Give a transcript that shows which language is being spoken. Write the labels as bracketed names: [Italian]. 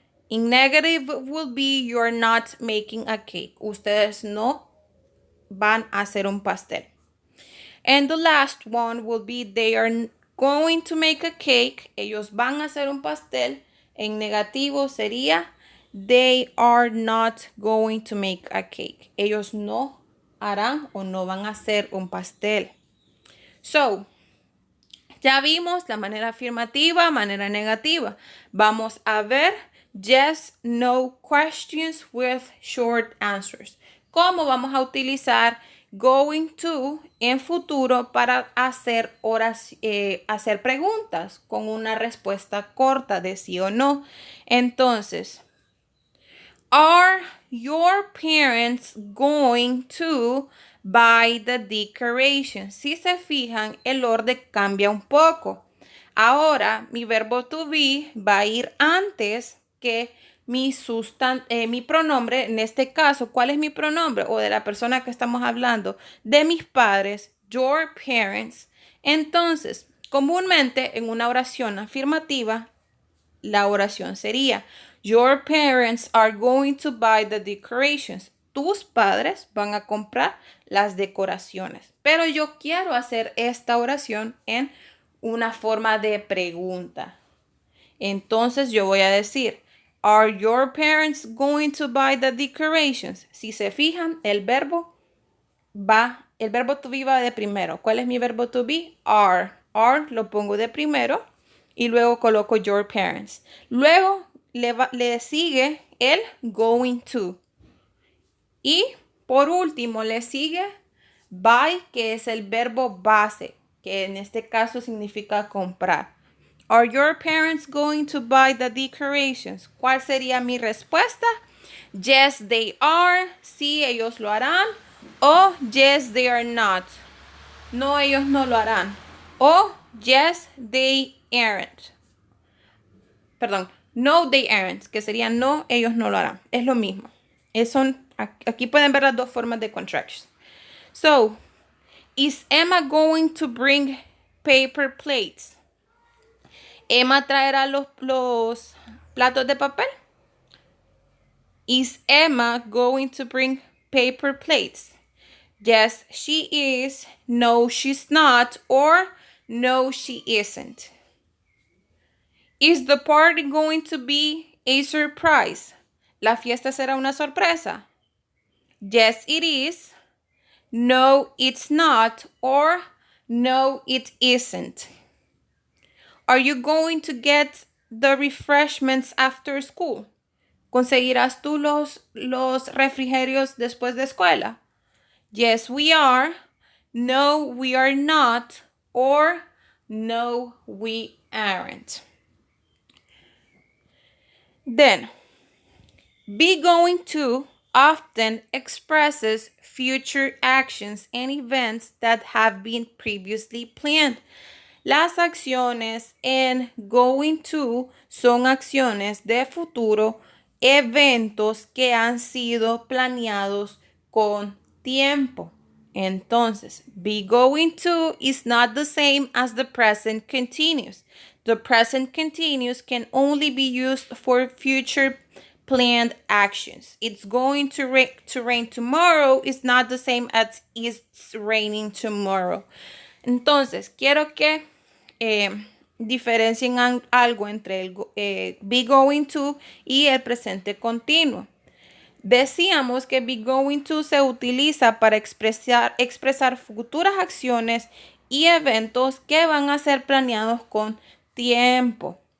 [English] In negative will be you're not making a cake. [Spanish] Ustedes no van a hacer un pastel. [English] And the last one will be they are going to make a cake. [Spanish] Ellos van a hacer un pastel. En negativo sería [English] they are not going to make a cake. [Spanish] Ellos no harán o no van a hacer un pastel. So, ya vimos la manera afirmativa, manera negativa. Vamos a ver [English] yes, no questions with short answers. [Spanish] ¿Cómo vamos a utilizar going to en futuro para hacer hacer preguntas con una respuesta corta de sí o no? [English] Entonces, are your parents going to buy the decorations? [Spanish] Si se fijan, el orden cambia un poco. Ahora, mi verbo to be va a ir antes que mi pronombre. En este caso, ¿cuál es mi pronombre? O de la persona que estamos hablando, de mis padres, your parents. Entonces, comúnmente en una oración afirmativa, la oración sería [English] your parents are going to buy the decorations. [Spanish] Tus padres van a comprar las decoraciones. Pero yo quiero hacer esta oración en una forma de pregunta. Entonces yo voy a decir, [English] are your parents going to buy the decorations? [Spanish] Si se fijan, el verbo to be va de primero. ¿Cuál es mi verbo to be? Are. Are lo pongo de primero y luego coloco your parents. Luego le sigue el going to. Y por último le sigue buy, que es el verbo base, que en este caso significa comprar. [English] Are your parents going to buy the decorations? [Spanish] ¿Cuál sería mi respuesta? [English] Yes, they are. [Spanish] Sí, ellos lo harán. [English] O yes, they are not. [Spanish] No, ellos no lo harán. O [English] yes, they aren't. [Spanish] Perdón, [English] no, they aren't, [Spanish] que sería no, ellos no lo harán. Es lo mismo. Aquí pueden ver las dos formas de contractions. [English] So, is Emma going to bring paper plates? [Spanish] ¿Emma traerá los platos de papel? [English] Is Emma going to bring paper plates? Yes, she is. No, she's not. Or no, she isn't. Is the party going to be a surprise? [Spanish] ¿La fiesta será una sorpresa? [English] Yes, it is. No, it's not. Or no, it isn't. Are you going to get the refreshments after school? [Spanish] ¿Conseguirás tú los refrigerios después de escuela? [English] Yes, we are. No, we are not. Or no, we aren't. Then, be going to often expresses future actions and events that have been previously planned. [Spanish] Las acciones en going to son acciones de futuro, eventos que han sido planeados con tiempo. [English] Entonces, be going to is not the same as the present continuous. The present continuous can only be used for future planned actions. It's going to rain tomorrow is not the same as it's raining tomorrow. [Spanish] Entonces, quiero que diferencien algo entre el be going to y el presente continuo. Decíamos que be going to se utiliza para expresar futuras acciones y eventos que van a ser planeados con tiempo.